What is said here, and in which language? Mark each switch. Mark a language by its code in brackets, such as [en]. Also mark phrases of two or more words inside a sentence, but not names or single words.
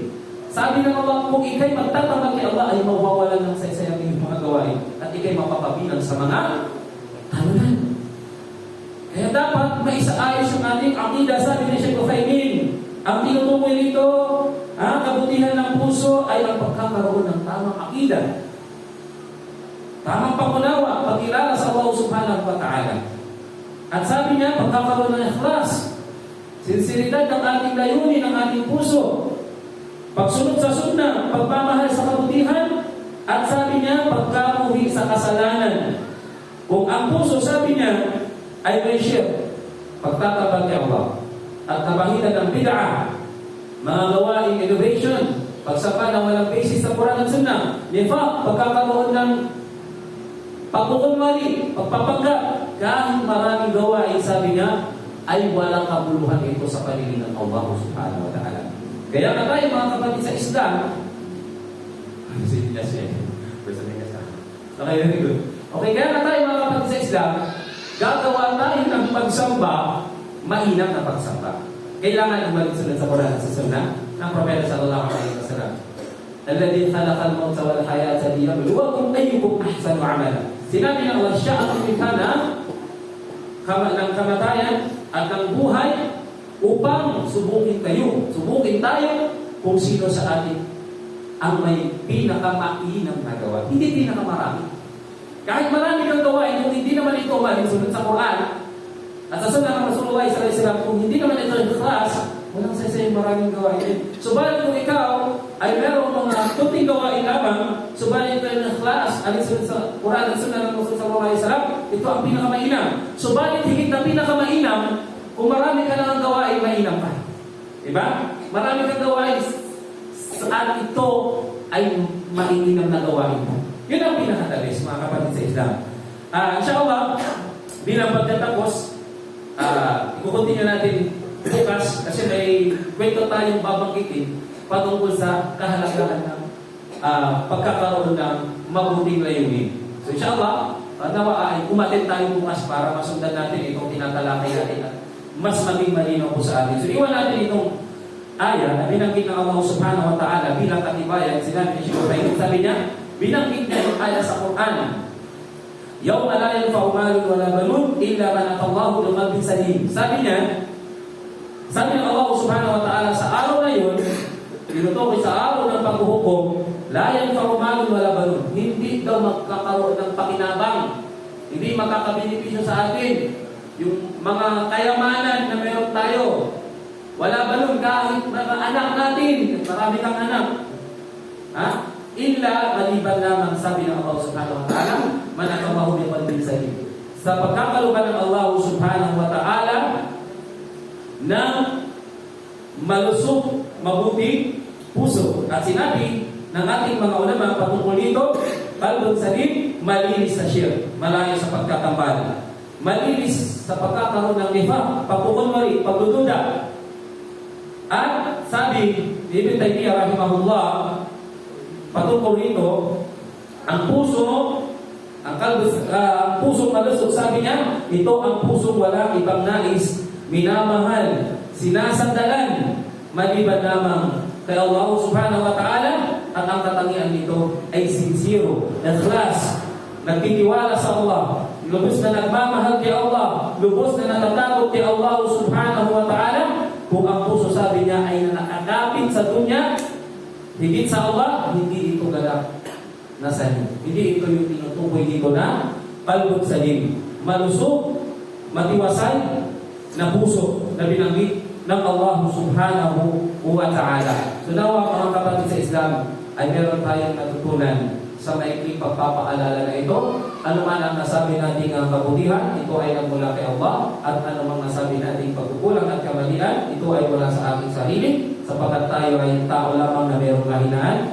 [tl] Sabi ng Allah, kung ikay magtatamad kay Allah ay mawawalan ng saysay ang iyong mga gawain at ikay mapapabilang sa mga talunan. Kaya dapat maisaayos yung ating aqida. Sabi ni Sheikh Uthaymin, ang tinutukoy nito, kabutihan ng puso ay ang pagkakaroon ng tamang aqida. Tamang pangunawa, pag-kilala sa Allah [ar] سبحانه وتعالى. [tl] At sabi niya, pagkakaroon ng ikhlas, sinseridad ng ating layunin, ng ating puso, pagsunod sa sunna, pagmamahal sa kabutihan, at sabi niya, pagkamuhi sa kasalanan. Kung ang puso, sabi niya, ay may shirk, pagtatabag kay Allah, at kabahitan ng bid'ah, mga gawaing innovation, pagsapa ng walang basis sa Quran at Sunnah, nifaq, pagkakaroon ng pagkukunwari, pagpapanggap, kahit maraming gawain, sabi niya, ay walang kabuluhan ito sa paningin ng Allah [ar] سبحانه وتعالى. [tl] Kaya na tayo mga kapatid sa Islam, okay, kaya na tayo mga kapatid sa Islam, gagawa tayo ng pagsamba, mainam na pagsamba. Kailangan ang malisunod sa Quran at sa Sunnah ng Propeta [ar] صلى الله عليه وسلم. الذي خلق الموت والحياة ليبلوكم أيكم أحسن عملا. [tl] Sinabi ng Allah, siya ang lumikha ng kamatayan at ng buhay upang subukin tayo kung sino sa atin ang may pinakamainam na gawa. Hindi pinakamarami. Kahit marami kang gawain, kung hindi naman ito malinsunod sa Quran at sa Sunnah ng Rasulullah [ar] صلى الله عليه وسلم, [tl] kung hindi naman ito ikhlas, walang saysay maraming gawain. Subalit kung ikaw ay merong mga tuting gawain lamang, subalit ito yung ikhlas, alinsunod sa Quran at Sunnah ng Rasulullah [ar] صلى الله عليه وسلم, [tl] ito ang pinakamainam. Subalit higit na pinakamainam, kung marami ka lang ang gawain, mainam pa. Diba? Marami kang gawain, saan ito ay mainam na gawain mo. Yun ang pinakatalis, mga kapatid sa Islam. Inshallah, bilang pagkatapos, ikukontinue natin bukas kasi may kwento tayong babanggitin patungkol sa kahalagahan ng pagkakaroon ng mabuting layunin. So inshallah, nawa ay umatin tayo bukas para masundan natin itong tinatalakay natin at mas maging malinaw po sa atin. So iwan natin itong aya na binanggit ng Allah [ar] سبحانه وتعالى [tl] bilang katibayan. Sinabi ni Sheikh, sabi niya, binanggit niya yung aya sa Quran. [ar] يوم لا ينفع مال ولا بنون إلا من أتى الله بقلب سليم. [tl] Sabi ng Allah [ar] سبحانه وتعالى [tl] sa araw na yun, tinutukoy sa araw ng paghuhukom, [ar] لا ينفع مال ولا بنون. [tl] Hindi daw magkakaroon ng pakinabang, hindi makakabenepisyo sa atin yung mga kayamanan na meron tayo. [ar] ولا بنون [tl] kahit mga anak natin, marami kang anak. Illa maliban lamang, sabi ng Allah [ar] سبحانه وتعالى, من أتابه بقلب سليم. [tl] Sa pagkakaluban ng Allah [ar] سبحانه وتعالى [tl] ng malusog, mabuting puso. At sinabi ng ating mga ulama patungkol dito, [ar] قلب سليم, [tl] malinis sa shirk, malayo sa pagkatambal, malinis sa pagkakaroon ng nifaq, pagkukunwari, pagdududa. At sabi ni Ibn Taymiyyah rahimahullah patungkol rito, ang puso, ang pusong malusog, sabi niya, ito ang pusong walang ibang nais, minamahal, sinasandalan, maliban lamang kay Allah [ar] سبحانه وتعالى, [tl] at ang katangian nito ay sincero, ikhlas, nagtitiwala sa Allah, lubos na nagmamahal kay Allah, lubos na natatakot kay Allah [ar] سبحانه وتعالى. [tl] Kung ang puso, sabi niya, ay nakakapit sa dunya, higit sa Allah, hindi ito galak na salim. Hindi ito yung tinutukoy dito na [ar] قلب سليم. [tl] Malusog, matiwasay na puso na binanggit ng Allah [ar] سبحانه وتعالى. [tl] So nawa mga kapatid sa Islam ay meron tayong natutunan sa sa maikling pagpapaalala na ito. Ano man ang nasabi nating kabutihan, ito ay nagmula kay Allah. At ano man nasabi nating pagkukulang at kamalian, ito ay wala sa ating sarili, sapagkat tayo ay tao lamang na mayroong kahinaan.